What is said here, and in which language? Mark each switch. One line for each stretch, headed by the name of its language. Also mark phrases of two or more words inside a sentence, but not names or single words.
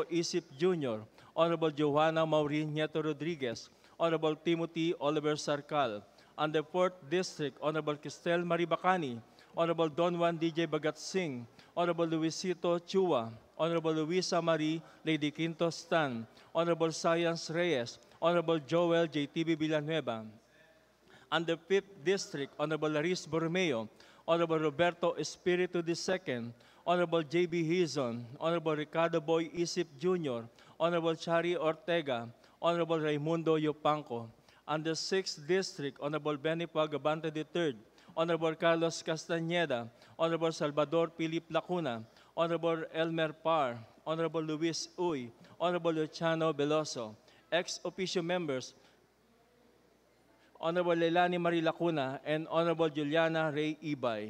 English: Isip Jr., Honorable Johanna Maureen Nieto Rodriguez, Honorable Timothy Oliver Sarcal, and the 4th District, Honorable Cristel Maribacani, Honorable Don Juan DJ Bagat Singh, Honorable Luisito Chua, Honorable Luisa Marie Lady Quinto Stan, Honorable Science Reyes, Honorable Joel JTB Villanueva, and the 5th District, Honorable Laris Borromeo, Honorable Roberto Espiritu II, Honorable J.B. Hizon, Honorable Ricardo Boy Isip Jr., Honorable Chari Ortega, Honorable Raimundo Yopanco, and the 6th District, Honorable Benny Pagabante III, Honorable Carlos Castañeda, Honorable Salvador Philip Lacuna, Honorable Elmer Parr, Honorable Luis Uy, Honorable Luciano Veloso, ex-officio members, Honorable Leilani Marie Lacuna, and Honorable Juliana Ray Ibay.